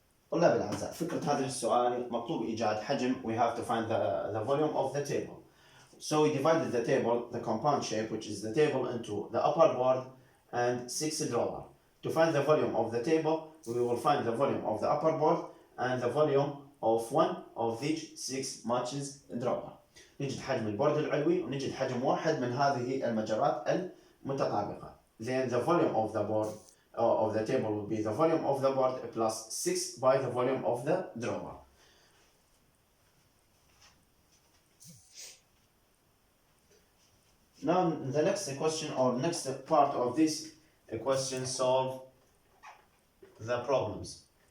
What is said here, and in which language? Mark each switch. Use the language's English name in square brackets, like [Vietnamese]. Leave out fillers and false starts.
[Arabic] طلاب الأعزاء، فكرة هذا السؤال مطلوب إيجاد حجم. [English] We have to find the volume of the table. So we divided the table, the compound shape, which is the table, into the upper board and 6 drawer. To find the volume of the table, we will find the volume of the upper board and the volume of one of these 6 matches drawer. [Arabic] نجد حجم البورد العلوي ونجد حجم واحد من هذه المجرات المتطابقة. [English] Then the volume of the board of the table will be the volume of the board plus 6 by the volume of the drawer. Now the next question or next part of this question, solve the problems.